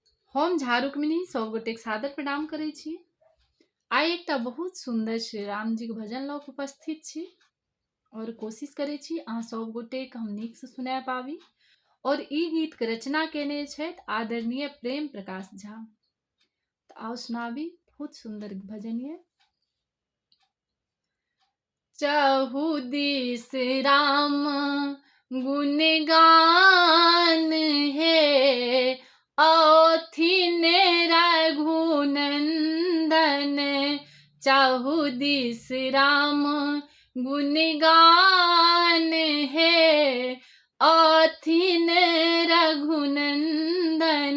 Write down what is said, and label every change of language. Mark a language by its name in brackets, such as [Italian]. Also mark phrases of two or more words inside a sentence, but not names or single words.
[Maithili] हम झारुक्मिनी सब गोटेक सादर प्रणाम करै छी। आइ एकटा बहुत सुंदर श्री राम जी के भजन लऽ कऽ उपस्थित छी और कोशिश करै छी अहाँ सब गोटेक हम नीक से सुना पाबी। और ई गीत के रचना केने छथि आदरणीय प्रेम प्रकाश झा। तऽ आओ सुनाबी, बहुत सुंदर भजन ये। चहु दिस राम गुण गान हे, औथिन रघुनंदन। चहु दिस राम गुण गान हे, औथिन रघुनंदन।